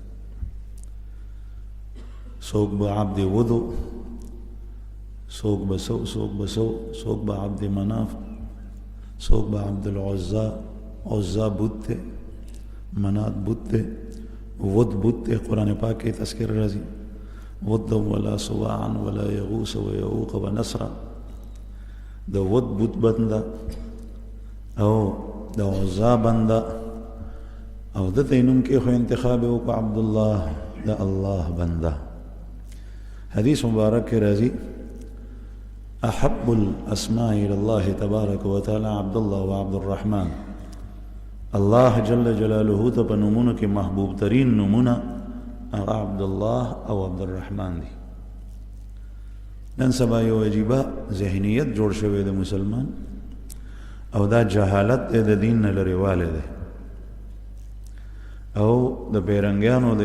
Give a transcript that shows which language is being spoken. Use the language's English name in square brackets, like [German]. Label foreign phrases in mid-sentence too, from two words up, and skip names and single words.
[Pashto] څوک به عبد ودو، څوک به څوک به عبد مناف، څوک به عبد العزا، عزا بت دی، منات بت دی، ود بت دی. قرآن پاک کې تذکر راځي [Arabic] ود ولا سواعا ولا یغوس و یعوق و نصرا. [Pashto] د ود بت بنده او د عزا بنده، او دته یې نوم کې خو انتخاب یې وکړو عبدالله، د الله بنده. حدیث مبارک کې راځي [Arabic] احب الاسماء الى الله تبارک وتعالى عبد الله و عبد الرحمن. [Pashto] الله جل جلاله ته په نومونو کې محبوب ترین نومونه هغه عبدالله او عبد الرحمن دي. نن سبا یو عجیبه ذهنیت جوړ شوی د مسلمان، او دا جهالت د دین نه لرېوالی دی، او د پیرنګیانو د